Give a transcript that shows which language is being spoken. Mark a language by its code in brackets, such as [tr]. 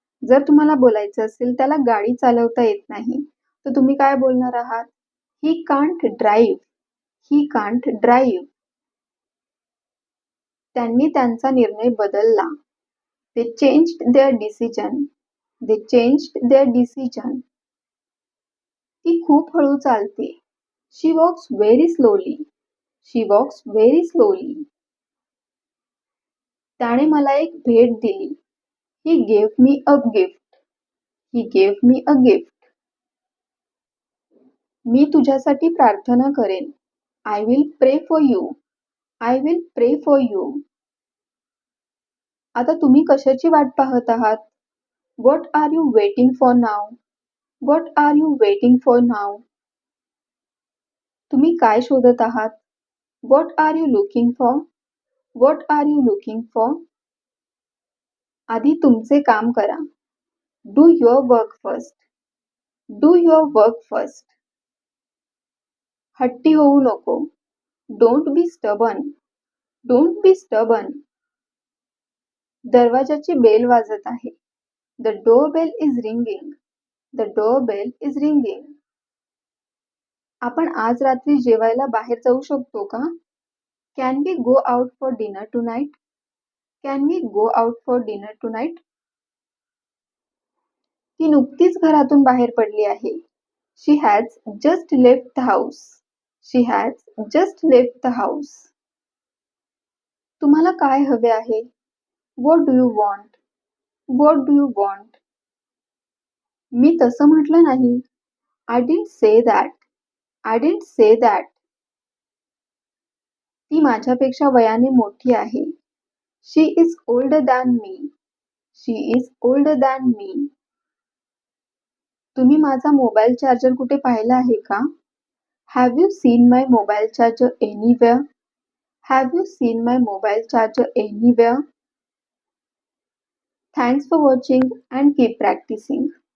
[mr] जर तुम्हाला बोलायचं असेल त्याला गाडी चालवता येत नाही, तर तुम्ही काय बोलणार आहात? [en] He can't drive. He can't drive. [mr] त्यांनी त्यांचा निर्णय बदलला. [en] They changed their decision. They changed their decision. [mr] ती खूप हळू चालते. [en] She walks very slowly. She walks very slowly. [mr] त्याने मला एक भेट दिली. [en] He gave me a gift. He gave me a gift. [mr] मी तुझ्यासाठी प्रार्थना करेन. [en] I will pray for you. I will pray for you. [mr] आता तुम्ही कशाची वाट पाहत आहात? [en] What are you waiting for now? What are you waiting for now? [mr] तुम्ही काय शोधत आहात? [en] What are you looking for? What are you looking for? [mr] आधी तुमचे काम करा. [en] Do your work first. Do your work first. [mr] हट्टी होऊ नको. [en] Don't be stubborn. Don't be stubborn. [mr] दरवाजाची bell वाजत आहे. [en] The doorbell is ringing. The doorbell is ringing. [mr] आपण आज रात्री जेवायला बाहेर जाऊ शकतो का? [en] Can we go out for dinner tonight? Can we go out for dinner tonight? [mr] ती नुकतीच घरातून बाहेर पडली आहे. [en] She has just left the house. She has just left the house. [mr] तुम्हाला काय हवे आहे? [en] What do you want? What do you want? [mr] मी तसं म्हटलं नाही. [en] I didn't say that. I didn't say that. [mr] ती माझ्यापेक्षा वयाने मोठी आहे. [en] She is older than me. She is older than me. [mr] तुम्ही माझा मोबाईल चार्जर कुठे पाहिला आहे का? [en] Have you seen my mobile charger anywhere? Have you seen my mobile charger anywhere? Thanks for watching and keep practicing.